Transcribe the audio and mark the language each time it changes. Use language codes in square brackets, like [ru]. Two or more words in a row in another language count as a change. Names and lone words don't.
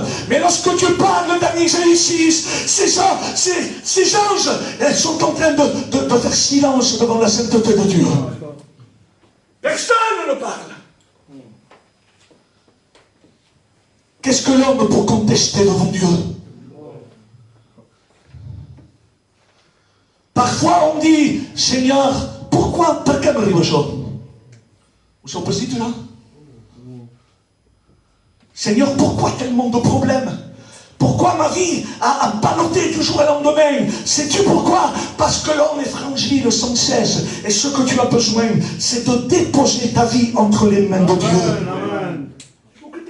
[fr] Mais lorsque Dieu parle dans Isaïe 6, ces anges sont en train de faire silence devant la sainteté de Dieu. Personne ne parle. Qu'est-ce que l'homme pour contester devant Dieu? Parfois on dit, Seigneur, pourquoi, [it] perché mi arriva ciò? [fr] Vous êtes petit là? Seigneur, pourquoi tellement de problèmes? Pourquoi ma vie a ballotté du jour au lendemain? Sais-tu pourquoi? Parce que l'homme est fragile sans cesse. Et ce que tu as besoin, c'est de déposer ta vie entre les mains de Dieu.